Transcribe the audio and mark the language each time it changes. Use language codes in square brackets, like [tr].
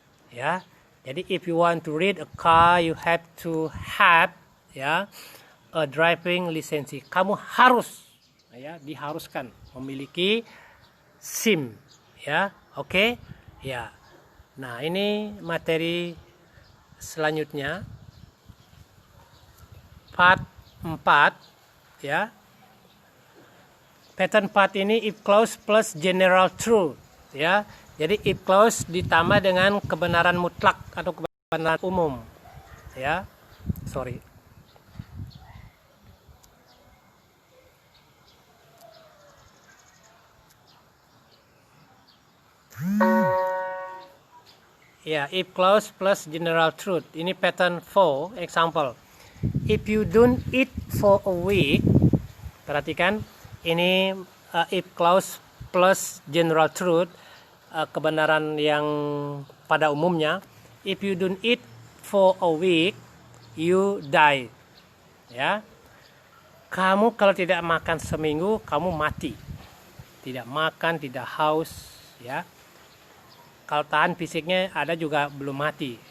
[en] Ya, jadi if you want to read a car, you have to have ya a driving license. [id] Kamu harus ya diharuskan memiliki SIM ya. Oke. Ya. Nah, ini materi selanjutnya part 4 ya. Pattern part ini if clause plus general truth ya. Jadi if clause ditambah dengan kebenaran mutlak atau kebenaran umum ya. [en] Sorry. [id] Ya, if clause plus general truth. Ini pattern 4 example. [en] If you don't eat for a week, [id] perhatikan ini [en] if clause plus general truth, [id] kebenaran yang pada umumnya. [en] If you don't eat for a week, you die. [id] Ya, kamu kalau tidak makan seminggu, kamu mati. Tidak makan, tidak haus, ya. Kalau tahan fisiknya ada juga belum mati.